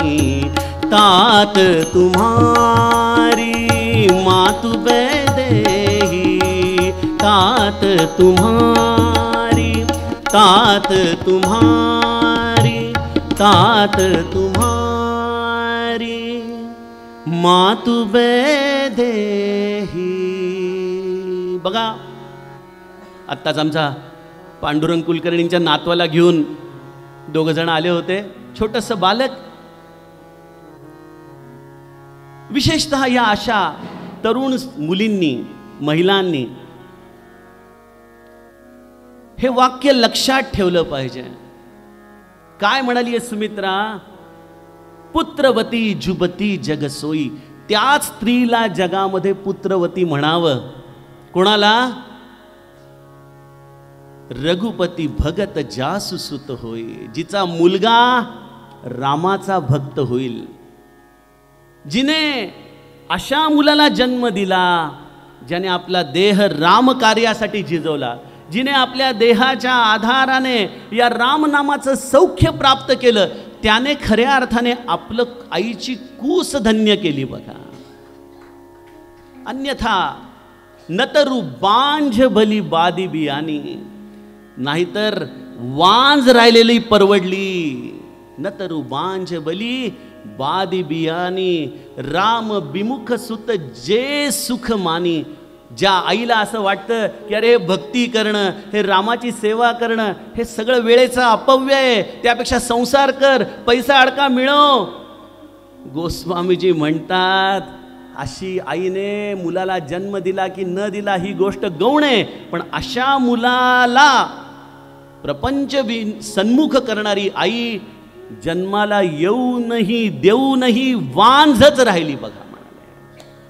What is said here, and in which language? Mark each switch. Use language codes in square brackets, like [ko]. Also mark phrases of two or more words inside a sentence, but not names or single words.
[awa] तात तुम्हारी मातु बैदेही, तात तुम्हारी, तात तुम्हारी, तात तुम्हारी मातु बैदेही. [mr] बघा आत्ताच आमचा पांडुरंग कुलकर्णींच्या नातवाला घेऊन दोघ जण आले होते. छोटंसं बालक. विशेषतः या अशा तरुण मुलींनी, महिलांनी हे वाक्य लक्षात ठेवलं पाहिजे. काय म्हणाली आहे सुमित्रा? [awa] पुत्रवती जुबती जग सोई. [mr] त्याच स्त्रीला जगामध्ये पुत्रवती म्हणावं. कोणाला? [awa] रघुपती भगत जासु सुत होई, [mr] जिचा मुलगा रामाचा भक्त होईल, जिने अशा मुलाला जन्म दिला ज्याने आपला देह राम कार्यासाठी झिजवला, जिने आपल्या देहाच्या आधाराने या रामनामाचं सौख्य प्राप्त केलं, त्याने खऱ्या अर्थाने आपलं आईची कूस धन्य केली बघा. [awa] अन्यथा नतरु बांझ भली बादी बियानी, [mr] नाहीतर वांज राहिलेली परवडली. [awa] न तरु बांझ बली बादी बियानी राम विमुख सुत जे सुख मानी. [mr] ज्या आईला असं वाटतं की अरे भक्ती करणं, हे रामाची सेवा करणं हे सगळं वेळेचं अपव्य आहे, त्यापेक्षा संसार कर, पैसा अडका मिळव. गोस्वामीजी म्हणतात अशी आईने मुलाला जन्म दिला की न दिला ही गोष्ट गौण आहे, पण अशा मुलाला प्रपंच सन्मुख करणारी आई जन्माला येऊनही देऊनही वांझच राहिली बघा म्हणाले.